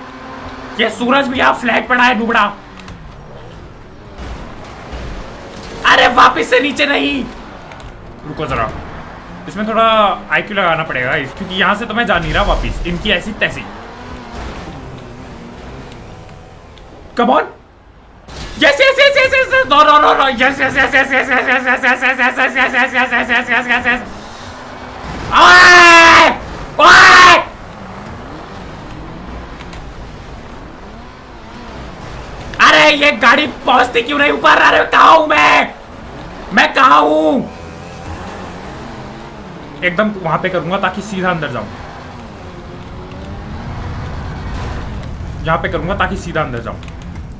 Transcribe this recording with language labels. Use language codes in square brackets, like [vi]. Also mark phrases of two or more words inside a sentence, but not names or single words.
[hi] ये सूरज भी यहाँ फ्लैट पड़ा है नुबड़ा। अरे वापिस से नीचे नहीं, रुको जरा, इसमें थोड़ा आईक्यू लगाना पड़ेगा क्योंकि यहां से तो मैं जा नहीं रहा वापिस, इनकी ऐसी तैसी। [en] come on, yes yes yes yes yes, no no no no, yes yes yes yes yes yes yes yes yes yes yes yes yes yes yes yes yes yes yes. [hi] ओए ओए, अरे ये गाड़ी पहुंचती क्यों नहीं ऊपर? अरे कहाँ हूं मैं कहाँ हूं? एकदम वहां पे करूंगा ताकि सीधा अंदर जाऊं, यहां पे करूंगा ताकि सीधा अंदर जाऊं।